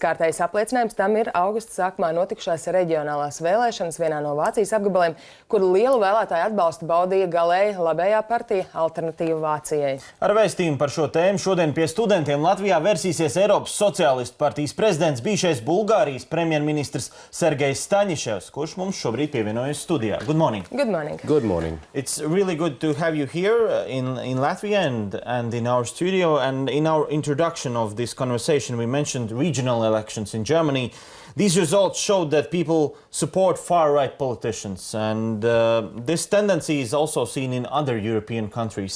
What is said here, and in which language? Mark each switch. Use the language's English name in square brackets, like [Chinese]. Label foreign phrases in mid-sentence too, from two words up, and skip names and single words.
[Latvian] Kārtējais apliecinājums tam ir augusta sākumā notikušās reģionālās vēlēšanas vienā no Vācijas apgabaliem, kur lielu vēlētāju atbalstu baudīja galēji, labējā partija Alternatīva Vācijai. Ar vēstījumu par šo tēmu šodien pie studentiem Latvijā versīsies Eiropas Sociālistu partijas prezidents, bijušais Bulgārijas premjerministrs Sergejs Staņiševs, kurš mums šobrīd pievienojas studijā. [English] Good morning. Good morning. Good morning. It's really good to have you here in Latvia and in our studio. And in our introduction of this conversation, we mentioned regional elections in Germany. These results showed that people support far-right politicians, and this tendency is also seen in other European countries.